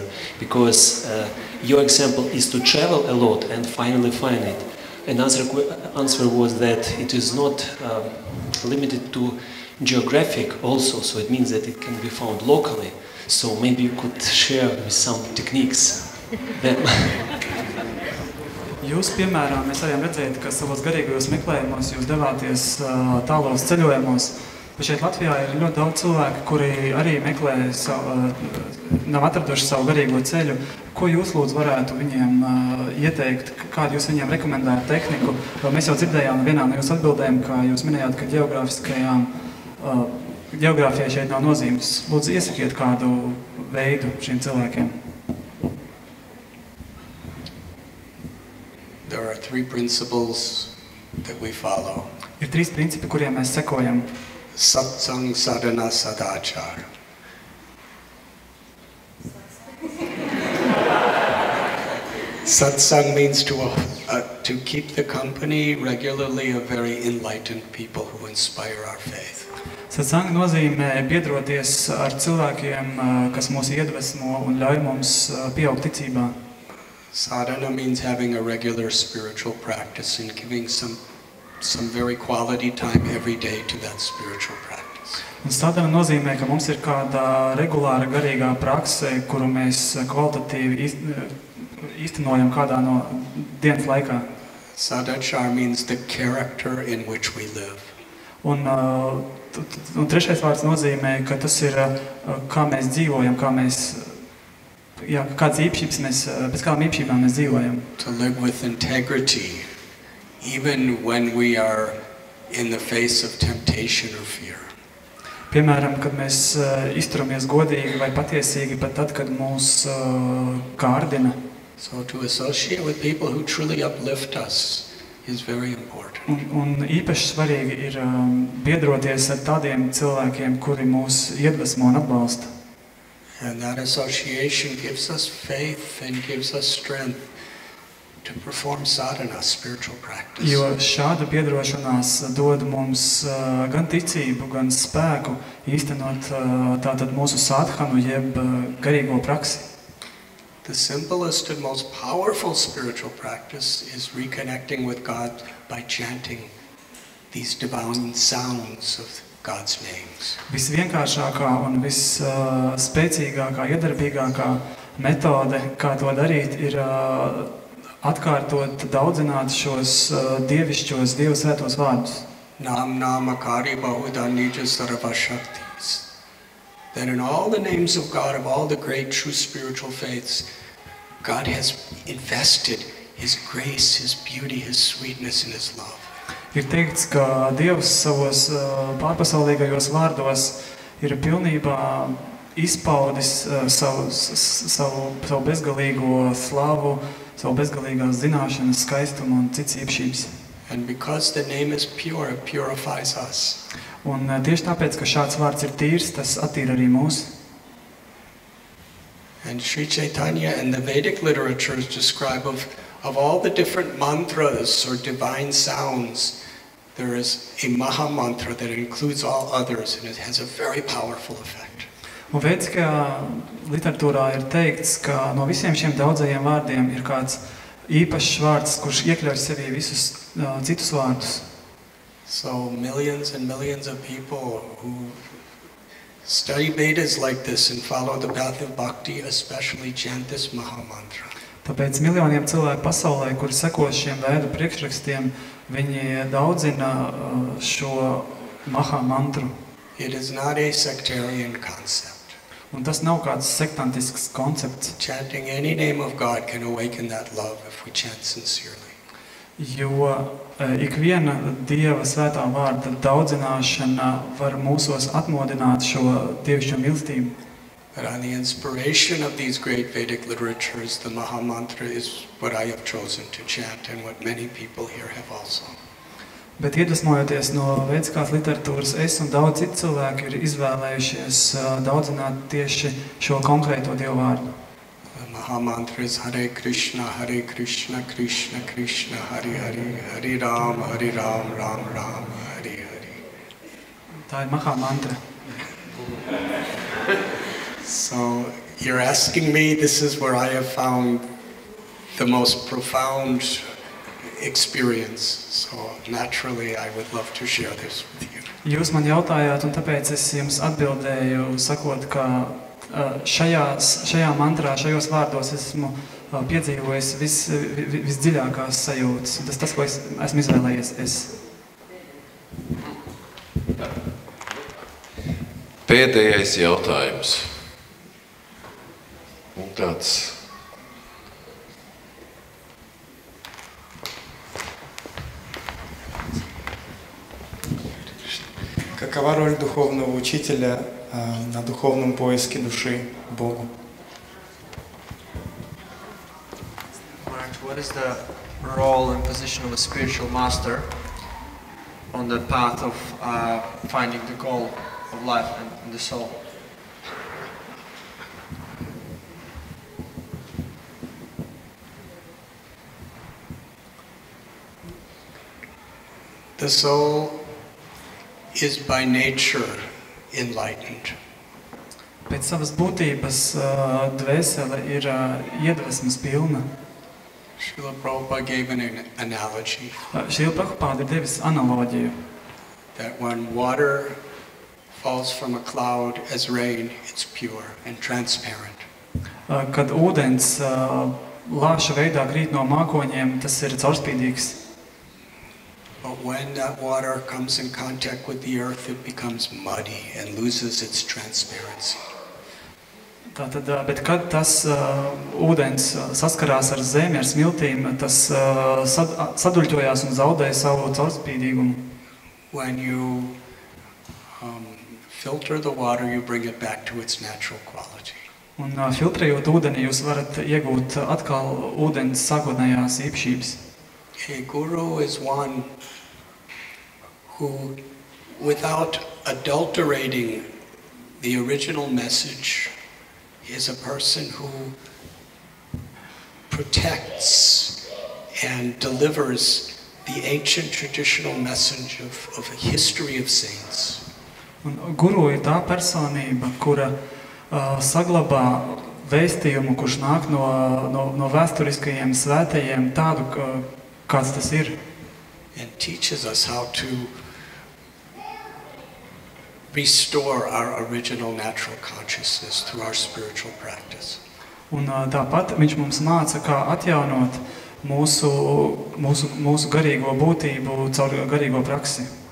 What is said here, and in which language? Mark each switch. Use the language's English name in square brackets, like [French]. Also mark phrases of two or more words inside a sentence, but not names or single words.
[English] Because your example is to travel a lot and finally find it. Another answer was that it is not limited to geographic also, so it means that it can be found locally. So maybe you could share with some techniques. [Latvian] Jūs, piemēram, mēs varam redzēt, ka savos garīgajos meklējumos jūs devāties tālos ceļojumos. Bet šeit Latvijā ir ļoti daudz cilvēku, kuri arī meklē nav atraduši savu garīgo ceļu. Ko jūs lūdzu varētu viņiem ieteikt, kādu jūs viņiem rekomendētu tehniku? Mēs jau dzirdējām vienā no jūsu atbildēm, ka jūs minējāt, ka geogrāfijai šeit nav nozīmes. Lūdzu, iesakiet kādu veidu šiem cilvēkiem. [English] There are three principles that we follow. [Latvian] Ir trīs principi, kuriem mēs sekojam. [Sanskrit] Satsang, sadhana, sadachara. [English] Satsang means to keep the company regularly of very enlightened people who inspire our faith. [Latvian] Satsang nozīmē biedroties ar cilvēkiem, kas mūs iedvesmo un ļauj mums pieaugt ticībā. [English] Sadhana means having a regular spiritual practice and giving some very quality time every day to that spiritual practice. [Latvian] Un sadhana nozīmē, ka mums ir kāda regulāra garīgā prakse, kuru mēs kvalitatīvi īstenojam kādā no dienas laikā. [English] Sadachara means the character in which we live. [Latvian] Un trešais vārds nozīmē, ka tas ir kā mēs dzīvojam, kādas īpašības pēc kādām īpašībām mēs dzīvojam. [English] To live with integrity, even when we are in the face of temptation or fear. [Latvian] Piemēram, kad mēs izturamies godīgi vai patiesīgi, pat tad, kad mūs kārdina. [English] So to associate with people who truly uplift us is very important. [Latvian] Un īpaši svarīgi ir biedroties ar tādiem cilvēkiem, kuri mūs iedvesmo un atbalsta. [English] And that association gives us faith and gives us strength to perform sadhana, spiritual practice. [Latvian] Jo šāda biedrošanās dod mums gan ticību, gan spēku īstenot tātad mūsu sadhanu, jeb garīgo praksi. [English] The simplest and most powerful spiritual practice is reconnecting with God by chanting these divine sounds of God's names. [Latvian] Visvienkāršākā un visspēcīgākā, iedarbīgākā metode, kā to darīt, ir atkārtot, daudzināt šos dievišķos, Dievu svētos vārdus. [Sanskrit] Nam namakari bahudhanija sarva shaktis. [English] That in all the names of God, of all the great true spiritual faiths, God has invested His grace, His beauty, His sweetness, and His love. [Latvian] Ir teikts, ka Dievs savos pārpasaulīgajos vārdos ir pilnībā izpaudis savu bezgalīgo slavu, savu bezgalīgās zināšanas, skaistumu un cits īpašības. [English] And because the name is pure, it purifies us. [Latvian] Un tieši tāpēc, ka šāds vārds ir tīrs, tas attīra arī mūs. [English] And Sri Chaitanya and the Vedic literatures describe of all the different mantras or divine sounds, there is a Maha mantra that includes all others, and it has a very powerful effect. [Latvian] Un vēdiskajā literatūrā ir teikts, ka no visiem šiem daudzajiem vārdiem ir kāds īpašs vārds, kurš iekļauj sevī visus citus vārdus. [English] So millions and millions of people who study Vedas like this and follow the path of bhakti especially chant this Maha mantra. [Latvian] Tāpēc miljoniem cilvēku pasaulē, kuri seko šiem vēdu priekšrakstiem, viņi daudzina šo Maha mantru. [English] It is not a sectarian concept. [Latvian] Un tas nav kāds sektantisks koncepts. [English] Chanting any name of God can awaken that love if we chant sincerely. [Latvian] Jo ikviena Dieva svētā vārda daudzināšana var mūsos atmodināt šo dievišķo mīlestību. [English] But on the inspiration of these great Vedic literatures, the Maha mantra is what I have chosen to chant and what many people here have also. [Latvian] Bet iedvesmojoties no vēdiskās literatūras, es un daudz citu cilvēku ir izvēlējušies daudzināt tieši šo konkrēto Dievu vārdu. [English] The Maha mantra is Hare Krishna, Krishna Krishna, Hare Hare, Hare Ram, Ram Ram, Hare Hare. [Latvian] Tā ir Maha mantra. [English] So you're asking me, this is where I have found the most profound experience. So naturally I would love to share this with you. [Latvian] Jūs man jautājāt, un tāpēc es jums atbildēju, sakot, ka šajā mantrā, šajos vārdos esmu piedzīvojis visdziļākās sajūtas. Tas, ko esmu izvēlējies. Pēdējais jautājums. Un tāds. [Russian] Какова роль духовного учителя на духовном поиске души Богу? [English] What is the role and position of a spiritual master on the path of finding the goal of life and the soul? The soul is by nature enlightened. [Latvian] Pēc savas būtības dvēsele ir iedvesmas pilna. [English] Srila Prabhupada gave an analogy. [Latvian] Srila Prabhupada ir devis analoģiju. [English] That when water falls from a cloud as rain, it's pure and transparent. [Latvian] Kad ūdens lāša veidā krīt no mākoņiem, tas ir caurspīdīgs. [English] But when that water comes in contact with the earth, it becomes muddy and loses its transparency. [Latvian] Tātad, bet kad tas ūdens saskarās ar zemi, ar smiltīm, tas saduļķojās un zaudē savu caurspīdīgumu. [English] When you filter the water, you bring it back to its natural quality. [Latvian] Un filtrējot ūdeni, jūs varat iegūt atkal ūdens sākotnējās īpašības. [English] A guru is one who, without adulterating the original message, is a person who protects and delivers the ancient traditional message of a history of saints. [Latvian] Un guru ir tā personība, kura saglabā vēstījumu, kurš nāk no vēsturiskajiem svētajiem, tādu, kāds tas ir. [English] And teaches us how to restore our original natural consciousness through our spiritual practice. [Latvian] Un tāpat viņš mums māca, kā atjaunot mūsu garīgo būtību caur garīgo praksi.